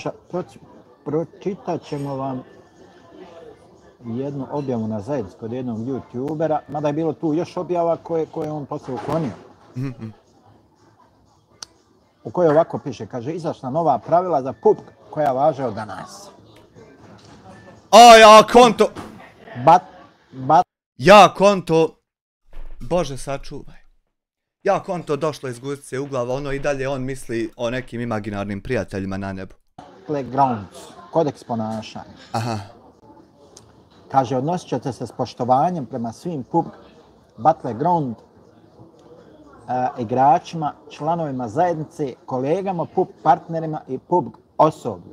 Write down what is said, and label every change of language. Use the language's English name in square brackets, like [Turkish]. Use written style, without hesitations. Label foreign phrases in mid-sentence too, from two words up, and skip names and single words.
[Bosnian] Pročitat ćemo vam jednu objavu na zajednici kod jednog youtubera, mada je bilo tu još objava koje on poslije uklonio. U kojoj ovako piše, kaže, izašla nova pravila za PUBG koja važe od danas. Ja konto... Bat... Ja konto... Bože sačuvaj. Ja konto došlo iz Guzice u glavu, ono i dalje on misli o nekim imaginarnim prijateljima na nebu. Battlegrounds, kodeks ponašanja. Aha. Kaže, odnosit ćete se s poštovanjem prema svim PUBG Battleground igračima, članovima zajednice, kolegama, PUBG partnerima i PUBG osoblju.